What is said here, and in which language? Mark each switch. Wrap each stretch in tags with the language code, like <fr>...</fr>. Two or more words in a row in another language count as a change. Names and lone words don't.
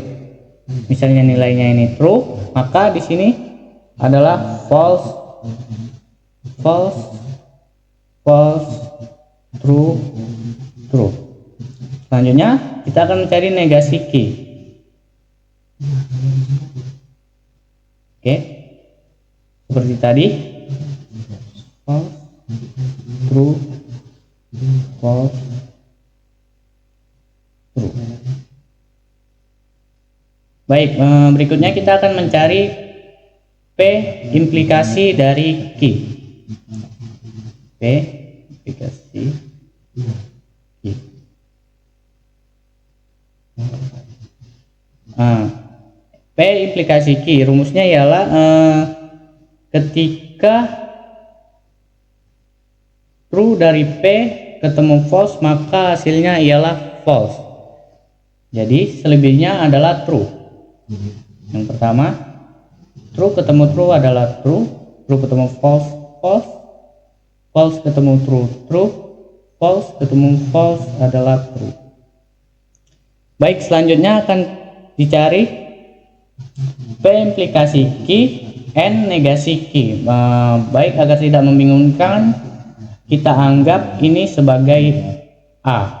<id>Misalnya nilainya ini true, maka di sini adalah</id> <en>false, true.</en> <id>Selanjutnya kita akan mencari negasi Q. Oke, seperti tadi,</id> <en>false, true, false, true.</en> <id>Baik, berikutnya kita akan mencari P implikasi dari Q. P implikasi Q. P implikasi Q rumusnya ialah ketika true dari P ketemu false, maka hasilnya ialah false. Jadi selebihnya adalah true. Yang pertama, true ketemu true adalah</id> <en>true, true</en> <id>ketemu</id> <en>false, false, false</en> <id>ketemu</id> <en>true, true, false</en> <id>ketemu false adalah true. Baik, selanjutnya akan dicari P implikasi Q, N negasi Q. Baik, agar tidak membingungkan, kita anggap ini sebagai A.</id>